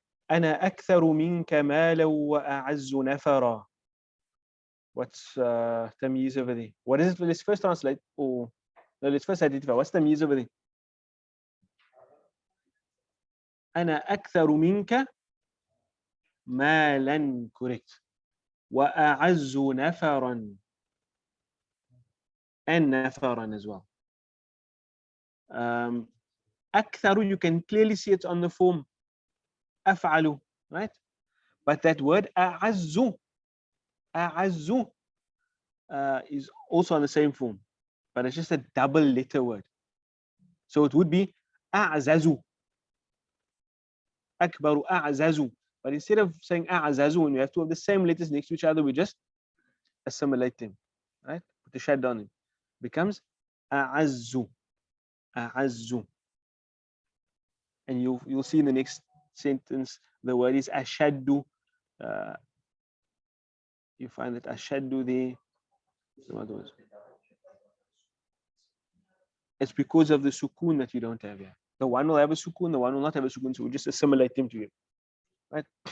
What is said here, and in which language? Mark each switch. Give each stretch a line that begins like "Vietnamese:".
Arabic: أنا أكثر منك مالا وأعز نفرا.
English: What's Tamyiz over there? What is it? Let's first translate. Oh, no, let's first identify. What's Tamyiz over there?
Arabic: أنا أكثر منك مالا,
English: correct.
Arabic: وأعز نفرا,
English: and نفرا as well. أكثر, you can clearly see it on the form أفعل, right? But that word أعز, أعز is also on the same form, but it's just a double letter word. So it would be أعزز,
Arabic: أكبر أعزز.
English: But instead of saying أعزز, when we have two of the same letters next to each other, we just assimilate them, right? Put the shad on it. Becomes
Arabic: أعز, أعز.
English: And you'll see in the next sentence the word is أشد, You find that ashaddu there. Some other words. It's because of the sukoon that you don't have here. The one will have a sukoon, the one will not have a sukoon, so we just assimilate them together. Right?